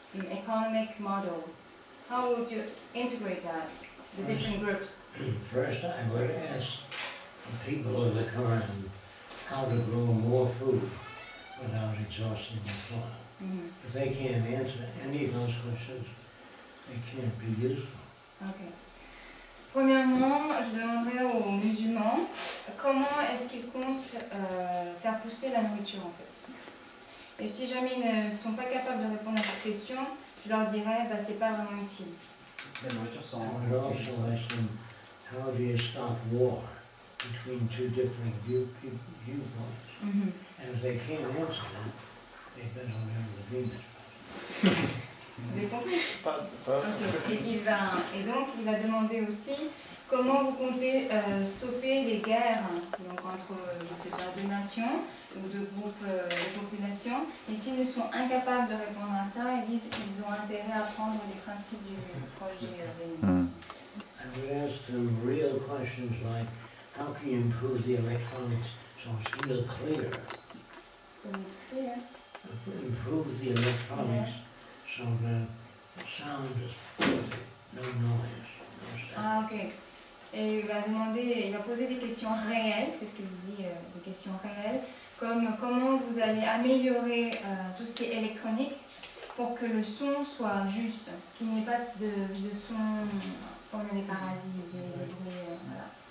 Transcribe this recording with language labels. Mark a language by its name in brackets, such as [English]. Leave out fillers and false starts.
[English] economic model, how would you integrate that, the different groups? First, I would ask the people of the current how to grow more food without exhausting the soil. Mhm. If they can't answer any of those questions, they can't be useful. Ok. [French] Premièrement, je demanderais aux musulmans comment est-ce qu'ils comptent faire pousser la nourriture en fait. Et si jamais ils ne sont pas capables de répondre à cette question, je leur dirais bah, c'est pas vraiment utile. La nourriture sans... [English] I would also ask them, how do you stop war between two different viewpoints? Mhm. And if they can't answer that, they better learn the Venus. [French] Vous avez compris? Ok. Et donc il va demander aussi comment vous comptez stopper les guerres donc entre je sais pas, deux nations ou deux groupes de population. Et s'ils ne sont incapables de répondre à ça, ils disent qu'ils ont intérêt à apprendre les principes du projet Vénus. [English] I would ask them real questions like, how can you improve the electronics so it's real clear? So it's clear. Improve the electronics so the sound is perfect, no noise, no sound. Ah ok. [French] Et il va poser des questions réelles, c'est ce qu'il dit, des questions réelles, comme comment vous allez améliorer tout ce qui est électronique pour que le son soit juste, qu'il n'y ait pas de son comme les parasites, des bruits, voilà.